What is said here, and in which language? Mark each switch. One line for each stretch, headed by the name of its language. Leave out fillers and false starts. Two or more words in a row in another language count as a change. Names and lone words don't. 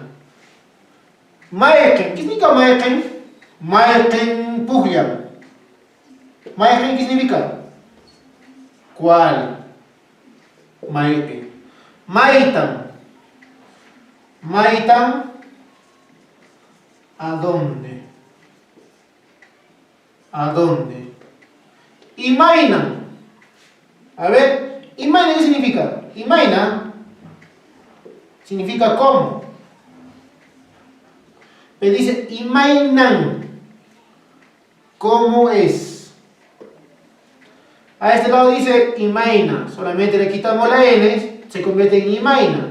Spanish: Mayqin, ¿qué significa mayqin?
Quechua: Mayqin pugyam. Mayqin,
Spanish: ¿qué significa? ¿Cuál?
Quechua: Mayqin. Maytan. Maytan,
Spanish: ¿a dónde? ¿A dónde?
Quechua: Imayna.
Spanish: A ver, Imayna, ¿qué significa? Imayna significa cómo. Pero dice Imaynan, ¿cómo es? A este lado dice Imayna, solamente le quitamos la N, se convierte en Imayna.